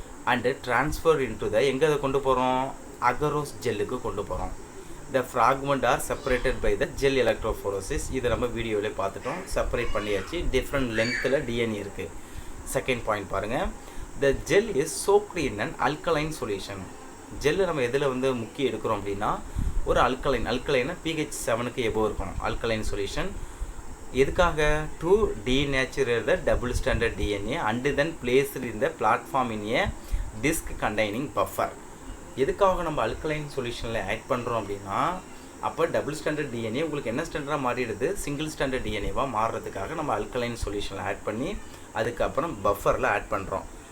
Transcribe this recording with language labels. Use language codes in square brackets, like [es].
[en] And transfer into the [ta] எங்கே அதை கொண்டு போகிறோம், அகரோஸ் ஜெல்லுக்கு கொண்டு போகிறோம். [en] The fragment are separated by the gel electrophoresis. [ta] இதை நம்ம வீடியோவிலே பார்த்துட்டோம். செப்பரேட் பண்ணியாச்சு. டிஃப்ரெண்ட் லென்த்தில் டிஎன்ஏ இருக்குது. [en] Second point பாருங்கள், the gel is soaked in an alkaline solution. [ta] Gel நம்ம எதில் வந்து முக்கிய எடுக்கிறோம் அப்படின்னா ஒரு அல்கலைனா pH 7க்கு எபோவ் இருக்கணும். [en] alkaline solution [ta] எதுக்காக, [en] To denaturate the double standard DNA and then placed in the platform in a disk containing buffer. [ta] எதுக்காக நம்ம அல்கலைன் சொல்யூஷனில் ஆட் பண்ணுறோம் அப்படின்னா அப்போ டபுள் ஸ்டாண்டர்ட் டிஎன்ஏ உங்களுக்கு என்ன ஸ்டாண்டர்டாக மாறிடுது, சிங்கிள் ஸ்டாண்டர்ட் டிஎன்ஏவாக மாறுறதுக்காக நம்ம அல்கலைன் சொல்யூஷனில் ஆட் பண்ணி அதுக்கப்புறம் பஃபரில் ஆட் பண்ணுறோம்.